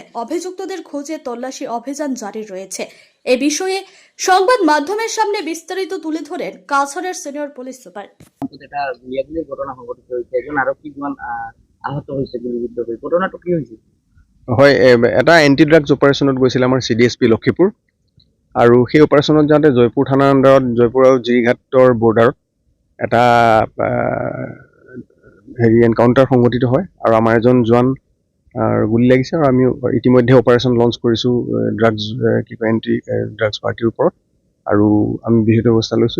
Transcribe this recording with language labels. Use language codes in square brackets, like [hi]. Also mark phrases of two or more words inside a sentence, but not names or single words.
[bn] অভিযুক্তদের খোঁজে তল্লাশি অভিযান জারি রয়েছে। এ বিষয়ে সংবাদ মাধ্যমের সামনে বিস্তারিত তুলে ধরেন কাছাড়ের সিনিয়র পুলিশ সুপার। এটা গুলিয়াগুলির ঘটনা সংঘটিত হয়েছে, একজন আরক্ষী জওয়ান আহত হয়েছে, গুলিবিদ্ধ হয়ে। ঘটনাটো কি হয়েছে? [as] হয়, এটা [en] anti drugs [as] অপাৰেশ্যনত গৈছিল আমাৰ CDSP লক্ষীপুৰ, আৰু সেই অপাৰেশ্যনত যাওঁতে জয়পুৰ থানাৰ আণ্ডাৰত জয়পুৰ আৰু জিৰিঘাটৰ বৰ্ডাৰত এটা এনকাউণ্টাৰ সংঘটিত হয়, আৰু আমাৰ এজন জোৱান গুলি লাগিছে। আৰু আমি ইতিমধ্যে [en] operation launch [as] কৰিছোঁ [en] drugs anti drugs [as] পাৰ্টিৰ ওপৰত, আৰু আমি বিহিত ব্যৱস্থা লৈছোঁ।